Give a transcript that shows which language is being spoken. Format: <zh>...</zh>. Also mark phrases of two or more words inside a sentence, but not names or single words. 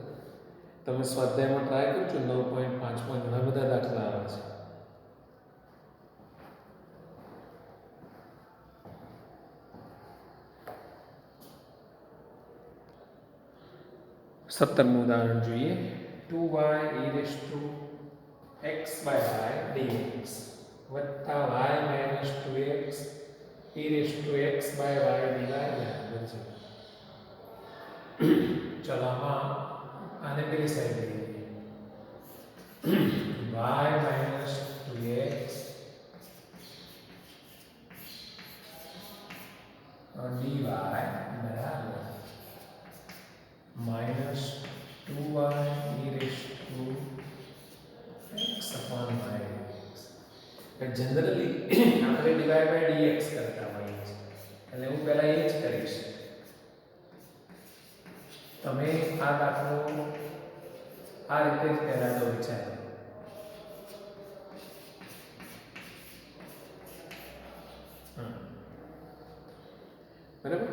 <gu>તમે સ્વાધ્યાયમાં ટ્રાય કરજો 9.5માં ઘણા બધા દાખલા આવે છે. 17મું ઉદાહરણ જોઈએ.</gu> <en>2y e raised to x by y dx</en> <gu>વત્તા</gu> <en>y minus 2x e raised to x by y dy</en> <gu>બરાબર છે. ચલો આમાં આને પેલી સાઈડ લઈએ.</gu> <en>y minus 2x dy</en> <gu>બરાબર</gu> <en>minus 2y e raised to x upon y dx.</en> <gu>જનરલી આપણે</gu> <en>divide by</en> <gu>dx કરતા હોઈએ છીએ એટલે હું પહેલા એ જ કરીશ. તમે આ દાખલો આ રીતે જ પહેલા તો વિચારો. બરાબર.</gu>